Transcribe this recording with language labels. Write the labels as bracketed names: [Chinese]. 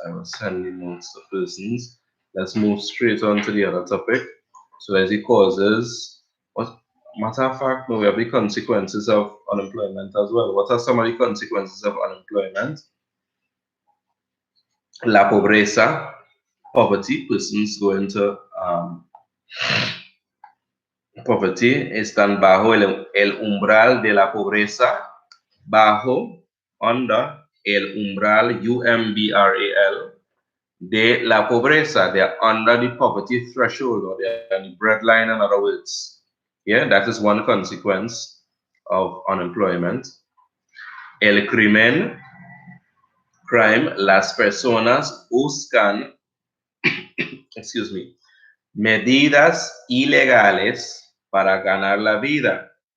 [English] I will send the notes to persons. Let's move straight on to the other topic. So there's the causes. What matter of fact, no, we have the consequences of unemployment as well. What are some of the consequences of unemployment? [Spanish] La pobreza, poverty. [English] Persons go into poverty, [Spanish] están bajo el umbral de la pobreza, bajo, under el umbral, U-M-B-R-A-L, de la pobreza. [English] They are under the poverty threshold, or they are the breadline, in other words. Yeah, that is one consequence of unemployment. [Spanish] El crimen, crime, las personas buscan, [English] excuse me, [Spanish] medidas ilegales para ganar la vida.